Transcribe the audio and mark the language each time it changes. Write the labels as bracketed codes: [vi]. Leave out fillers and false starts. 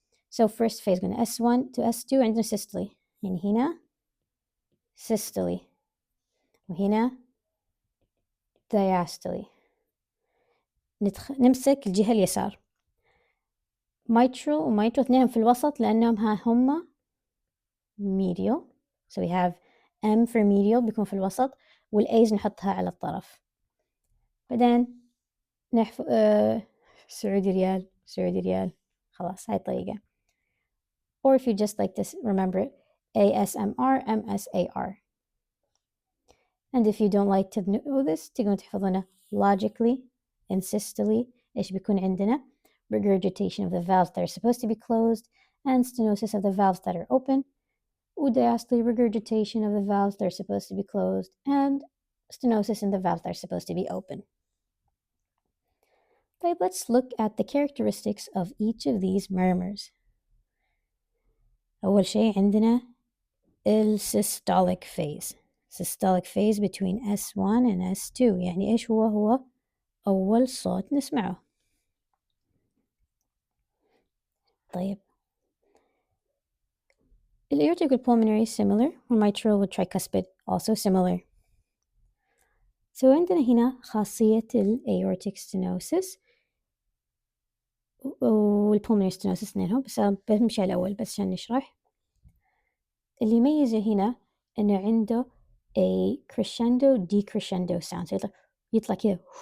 [en] So first phase قلنا S1 to S2 عندنا systole، يعني هنا systole وهنا diastole. [ar] نمسك الجهة اليسار mitral وmitral اثنينهم في الوسط لأنهم هم medial. [en] So we have M for medial [ar] بيكون في الوسط والA's نحطها على الطرف. بعدين سعودي ريال خلاص هاي الطريقة. [en] Or if you just like to remember it, ASMR MSAR. And if you don't like to know this [ar] تقدرون تحفظونه [en] logically and systole. [ar] إيش بيكون عندنا؟ [en] Regurgitation of the valves that are supposed to be closed and stenosis of the valves that are open. Diastole, regurgitation of the valves that are supposed to be closed and stenosis in the valves that are supposed to be open. But let's look at the characteristics of each of these murmurs. [ar] أول شيء عندنا systolic phase. [en] Systolic phase between S1 and S2. [ar] يعني إيش هو أول صوت نسمعه. [en] طيب aortic pulmonary similar والmitral tricuspid also similar. [ar] So عندنا هنا خاصية aortic stenosis والpulmonary stenosis اثنينهم، بس بمشي على الأول بس عشان نشرح. اللي يميزه هنا إنه عنده [en] a crescendo decrescendo sound. [ar] يطلع كذا.